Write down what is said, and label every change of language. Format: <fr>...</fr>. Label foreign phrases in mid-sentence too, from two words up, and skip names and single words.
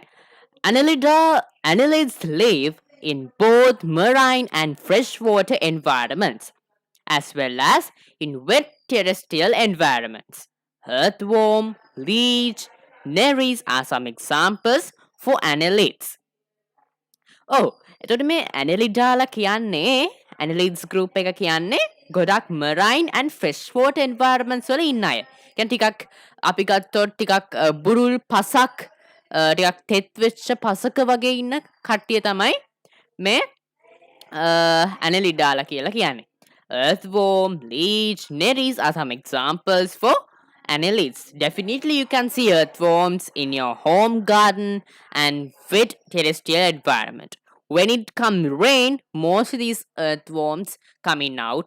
<en>Annelids live in both marine and freshwater environments, as well as in wet terrestrial environments. Earthworm, leech, nereis are some examples for annelids.</en> <si>එතකොට මේ annelidala කියන්නේ</si> <en>annelids group</en> <si>එක කියන්නේ ගොඩක්</si> <en>marine and freshwater environments</en> <si>වල ඉන්න අය. කියන්නේ ටිකක් අපි ගත්තොත් ටිකක් බුරුල් පසක් ටිකක් තෙත් වෙච්ච පසක වගේ ඉන්න කට්ටිය තමයි මේ annelidala කියලා කියන්නේ.</si> <en>Earthworm, leech, nereis are some examples for annelids. Definitely you can see earthworms in your home garden and wet terrestrial environment. When it comes rain, most of these earthworms coming out.</en>